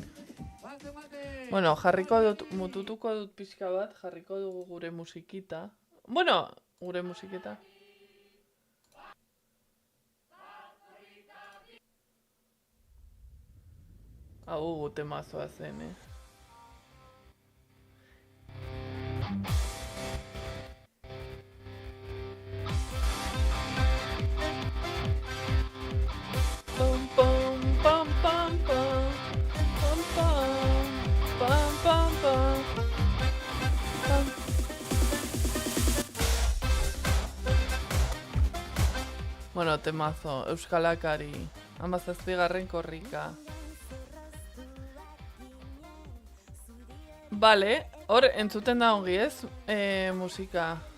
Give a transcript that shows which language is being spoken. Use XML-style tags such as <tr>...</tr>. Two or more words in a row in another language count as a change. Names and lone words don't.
<eu>Bueno, jarriko dut, mututuko dut pixka bat, jarriko dugu gure musikita. Bueno, gure musikita. Hau temazoa zen, Pum, pum, pum, pum, pum. Pum, pum. Pam, pam, pam. Pam.</eu> <es>Bueno, temazo, Euskalakari, 17.</es> <eu>korrika. Vale, hor entzuten da ongi ez, musika.</eu>